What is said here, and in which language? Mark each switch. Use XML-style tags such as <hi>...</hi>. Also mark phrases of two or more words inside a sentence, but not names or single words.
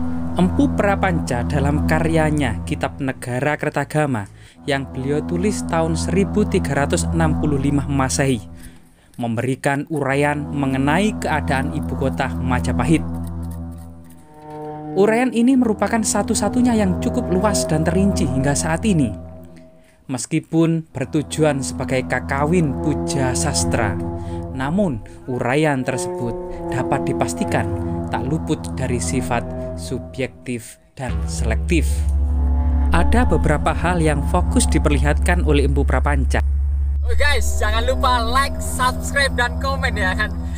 <id>Empu Prapanca dalam karyanya Kitab Negara Kertagama yang beliau tulis tahun 1365 Masehi memberikan uraian mengenai keadaan ibu kota Majapahit. Uraian ini merupakan satu-satunya yang cukup luas dan terinci hingga saat ini. Meskipun bertujuan sebagai kakawin puja sastra, namun uraian tersebut dapat dipastikan tak luput dari sifat subjektif dan selektif. Ada beberapa hal yang fokus diperlihatkan oleh Empu Prapanca. Oh guys, jangan lupa like, subscribe, dan komen ya kan.</id>